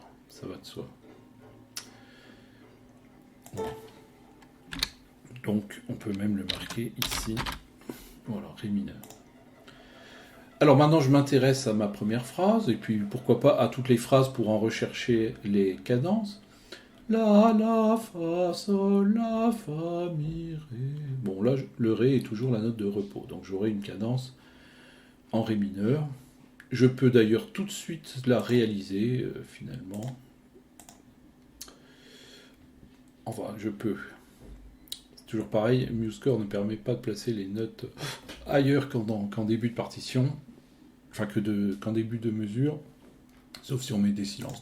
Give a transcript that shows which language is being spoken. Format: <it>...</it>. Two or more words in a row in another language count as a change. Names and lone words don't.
<fr>Ça va de soi. Voilà. Donc on peut même le marquer ici. Voilà, ré mineur. Alors maintenant je m'intéresse à ma première phrase, et puis pourquoi pas à toutes les phrases pour en rechercher les cadences. La, fa, sol, la, fa, mi, ré. Bon là, le ré est toujours la note de repos, donc j'aurai une cadence en ré mineur. Je peux d'ailleurs tout de suite la réaliser, finalement. Enfin, je peux. C'est toujours pareil, MuseScore ne permet pas de placer les notes ailleurs qu'en début de partition, enfin qu'en début de mesure, sauf si on met des silences.</fr>